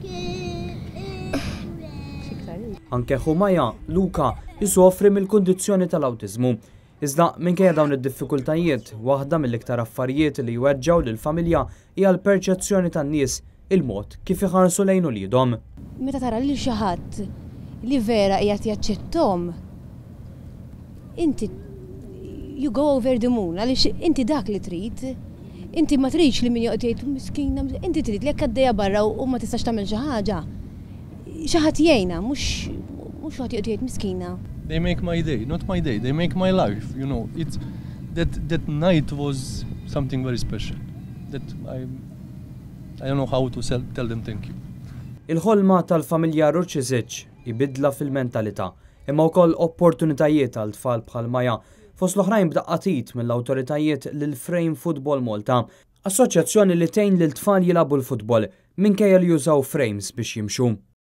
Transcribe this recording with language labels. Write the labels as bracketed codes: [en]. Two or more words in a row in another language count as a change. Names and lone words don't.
[mt] Anke Maja, Luka, jisofri mill-kundizzjoni tal-awtiżmu. Iżda minkejja dawn id-diffikultajiet, waħda mill-iktar affarijiet li jweġġaw lill-familja hija l-perċezzjoni tan-nies, il-mod kif iħarsu lejn uliedhom. Meta tara lil xi ħadd li vera qiegħed jaċċettom, inti [en] you go over the moon [mt] għaliex inti dak li trid. Inti ma tridx li min joqgħod jgħid miskina, inti trid li jekk għaddejja barra u ma tistax tagħmel xi ħaġa. Xi ħadd jgħinha mhux ħadd joqgħod jgħid miskina. [en] They make my day, not my day. They make my life, It's that night was something very special. That I don't know how to tell them thank you. [mt] Il-ħolma tal-familja Ruċizic ibidla fil-mentalità, imma wkoll opportunitajiet għal tfal bħal Maja fost l-oħrajn b'daqqatit mill-awtoritajiet lil Frame Football Malta, assoċjazzjoni li tgħin lil tfal jilagħbu l-futbol minkejja li jużaw frames biex jimxu.